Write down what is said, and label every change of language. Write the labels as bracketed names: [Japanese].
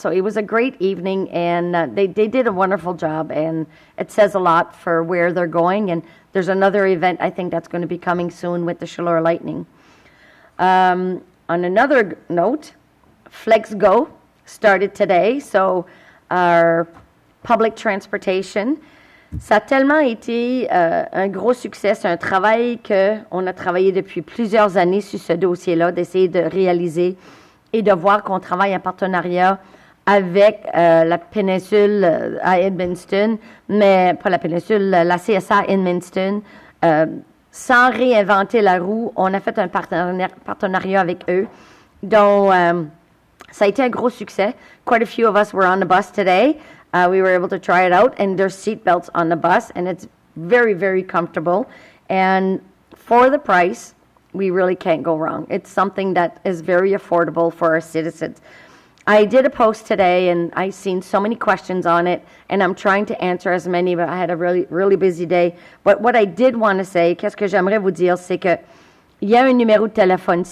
[English] So it was a great evening, and they did a wonderful job, and it says a lot for where they're going. And there's another event, I think, that's going to be coming soon with the Chaleur Lightning. On another note, Flex Go started today, so our public transportation. [French] Ça a tellement été un gros succès. C'est un travail qu'on a travaillé depuis plusieurs années sur ce dossier-là, d'essayer de réaliser et de voir qu'on travaille en partenariat avec la péninsule à Edmundston, mais pas la péninsule, la CSA Edmundston sans réinventer la roue, on a fait un partenariat avec eux, dont ça a été un gros succès. [English] Quite a few of us were on the bus today. We were able to try it out, and there's seat belts on the bus, and it's very, very comfortable. And for the price, we really can't go wrong. It's something that is very affordable for our citizens. I did a post today, and I've seen so many questions on it, and I'm trying to answer as many, but I had a really, really busy day. But what I did want to say, [French] qu'est-ce que j'aimerais vous dire, c'est que il y a un numéro de téléphone.